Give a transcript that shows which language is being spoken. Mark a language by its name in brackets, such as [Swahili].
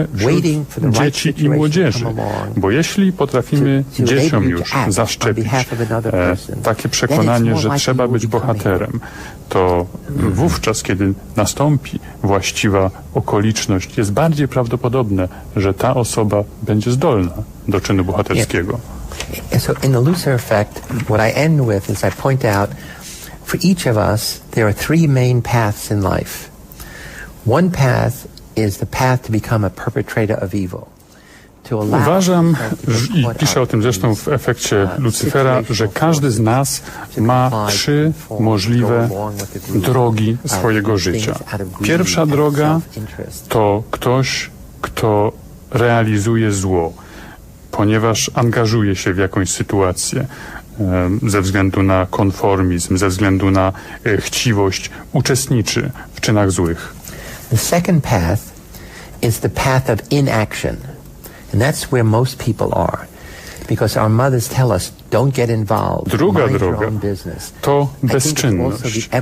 [Polish] szczególnie wśród dzieci i młodzieży. Bo jeśli potrafimy dzieciom już zaszczepić takie przekonanie, że trzeba być bohaterem, to wówczas, kiedy nastąpi właściwa okoliczność, jest bardziej prawdopodobne, że ta osoba będzie zdolna do czynu bohaterskiego. [English] So in the Lucyfera effect, what I end with is I point out, for each of us, there are three main paths in life. One path is the path to become a perpetrator of evil. [Polish] Uważam, i piszę o tym zresztą w efekcie Lucyfera, że każdy z nas ma trzy możliwe drogi swojego życia. Pierwsza droga to ktoś, kto realizuje zło, ponieważ angażuje się w jakąś sytuację ze względu na konformizm, ze względu na chciwość, uczestniczy w czynach złych. [English] The second path is the path of inaction. And that's where most people are. Because our mothers tell us, don't get involved. [Polish] Druga droga to bezczynność.